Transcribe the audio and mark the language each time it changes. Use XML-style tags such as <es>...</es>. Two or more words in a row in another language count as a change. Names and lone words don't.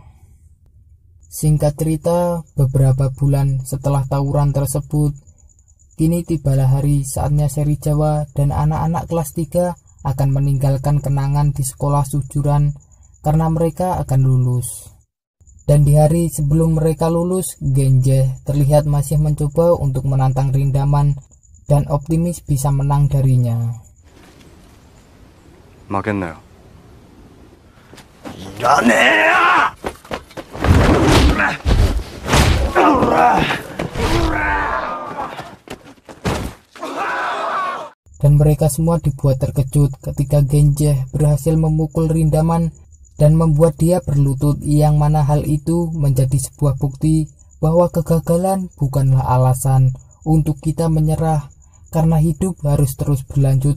<id>Singkat cerita, beberapa bulan setelah tawuran tersebut, kini tibalah hari saatnya seri Jawa dan anak-anak kelas 3 akan meninggalkan kenangan di sekolah sujuran karena mereka akan lulus. Dan di hari sebelum mereka lulus, Genji terlihat masih mencoba untuk menantang Rindaman dan optimis bisa menang darinya.</id> <ja>負けんなよ。いらねえよ。</ja> <id>Dan mereka semua dibuat terkejut ketika Genji berhasil memukul Rindaman dan membuat dia berlutut, yang mana hal itu menjadi sebuah bukti bahwa kegagalan bukanlah alasan untuk kita menyerah, karena hidup harus terus berlanjut.</id>